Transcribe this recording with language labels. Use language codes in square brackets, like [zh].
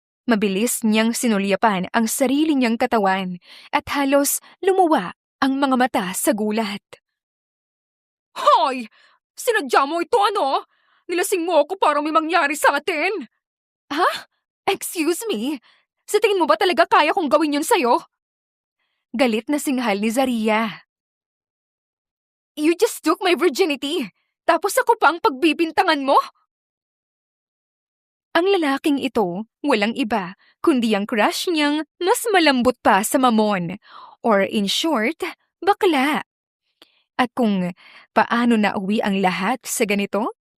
[tl] Mabilis niyang sinulyapan ang sarili niyang katawan at halos lumuwa ang mga mata sa gulat. Hoy! Sinadya mo ito ano? Nilasing mo ako para may mangyari sa atin. Ha? [en] Excuse me? [tl] Sa tingin mo ba talaga kaya kong gawin yun sa'yo? Galit na singhal ni Zaria. [en] You just took my virginity. [tl] Tapos ako pang pagbibintangan mo? Ang lalaking ito, walang iba, kundi ang crush niyang mas malambot pa sa mamon. [en] Or in short, [tl] bakla. At kung paano nauwi ang lahat sa ganito?